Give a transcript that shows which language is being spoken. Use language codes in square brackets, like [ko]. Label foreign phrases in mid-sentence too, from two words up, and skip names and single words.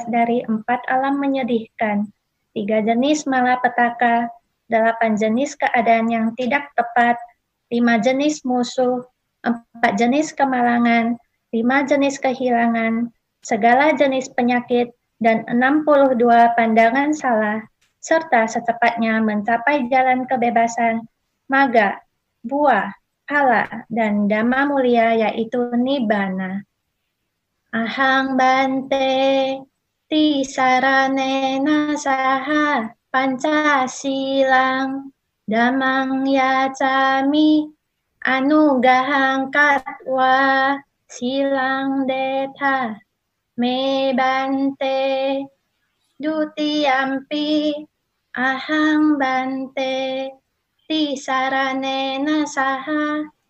[id] dari 4 alam menyedihkan, 3 jenis malapetaka, 8 jenis keadaan yang tidak tepat, 5 jenis musuh, 4 jenis kemalangan, 5 jenis kehilangan, segala jenis penyakit, dan 62 pandangan salah, serta secepatnya mencapai jalan kebebasan, maga, buah, phala, dan dhamma mulia yaitu nibbana. [pi] Ahang bante, tisaranena saha, Pancasilang, Dhammang yacami, Anugahang katwa, Silang detha, me bante, dutiyampi, ahang bante, tisaranena saha,